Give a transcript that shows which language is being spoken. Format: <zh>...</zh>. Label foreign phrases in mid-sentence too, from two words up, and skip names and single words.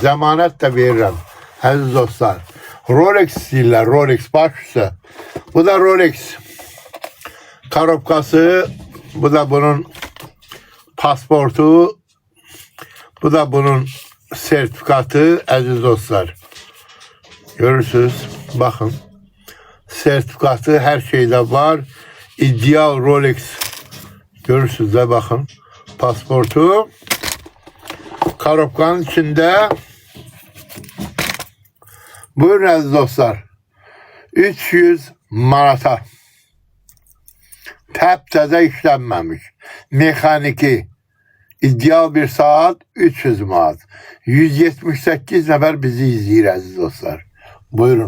<az>Zəmanət də verirəm. Əziz dostlar. Rolex istəyirlər. Rolex baş üstə. Bu da Rolex. Karobkası. Bu da bunun pasportu. Bu da bunun sertifikatı. Əziz dostlar. Görürsünüz.</az> <tr>Bakın. Sertifikatı, her şeyde var.</tr> <az>İdeal Rolex. Görürsünüz de bakın. Pasportu. Karobkanın içinde. Buyurun aziz dostlar. 300 manata. Təptəzə işlənməmiş. Mekaniki. İdeal bir saat 300 manat. 178 nəfər bizi izləyir əziz dostlar. Buyurun.</az>